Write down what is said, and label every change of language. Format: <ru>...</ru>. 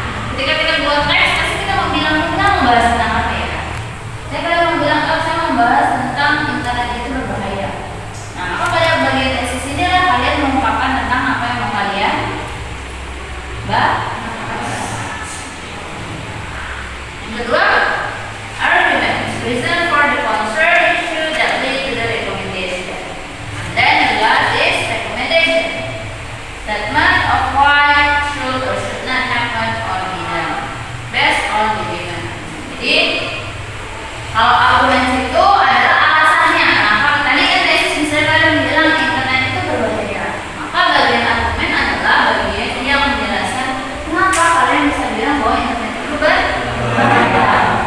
<id>Ketika kita buat teks, pasti kita mau bilang kita mau membahas tentang apa ya? Saya kadang mau bilang, oh saya mau membahas tentang internet itu berbahaya. Nah, maka pada bagian tesis ini lah kalian mengungkapkan tentang apa yang mau kalian bahas. Yang kedua,</id> <en>argument, reason for the concerned issue that lead to the recommendation. And then the last is recommendation, statement of why should or should not happen or be done based on the given.</en> <id>Jadi kalau argumen itu adalah alasannya. Kenapa? Tadi kan tesis misalnya kalian bilang internet itu berbahaya. Maka bagian argumen adalah bagian yang menjelaskan kenapa kalian bisa bilang bahwa internet itu berbahaya.</id>